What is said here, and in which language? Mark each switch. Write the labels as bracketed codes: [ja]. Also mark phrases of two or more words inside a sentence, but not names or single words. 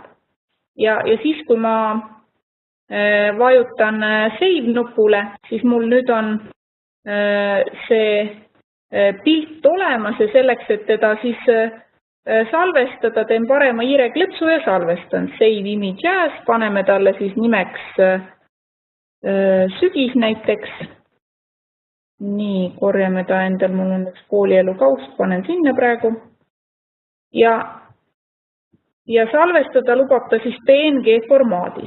[et] Ja siis, kui ma vajutan save nupule, siis mul nüüd on see pilt olemas ja selleks, et teda siis salvestada, teen parema hiireklõpsu ja salvestan. [en] Save image as, [et] paneme talle siis nimeks sügis näiteks. Nii, korjame ta endal, mul on üks koolielu kaust, panen sinna praegu. Ja salvestada lubab ta siis PNG formaadis.